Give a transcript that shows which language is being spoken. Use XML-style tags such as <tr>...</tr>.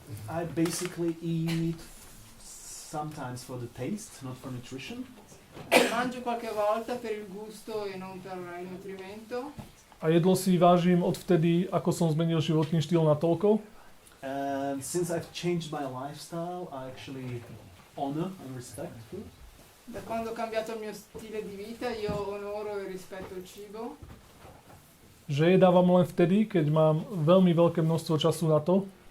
<en>I basically eat sometimes for the taste, not for nutrition.</en> <it>Mangio qualche volta per il gusto e non per il nutrimento.</it> <sk>A jedlo si vážim odvtedy, ako som zmenil životný štýl natoľko.</sk> <en>And since I've changed my lifestyle, I actually honor and respect food.</en> <it>Da quando ho cambiato il mio stile di vita, io onoro e rispetto il cibo.</it> <sk>Že jedávam len vtedy, keď mám veľmi veľké množstvo času na to.</sk>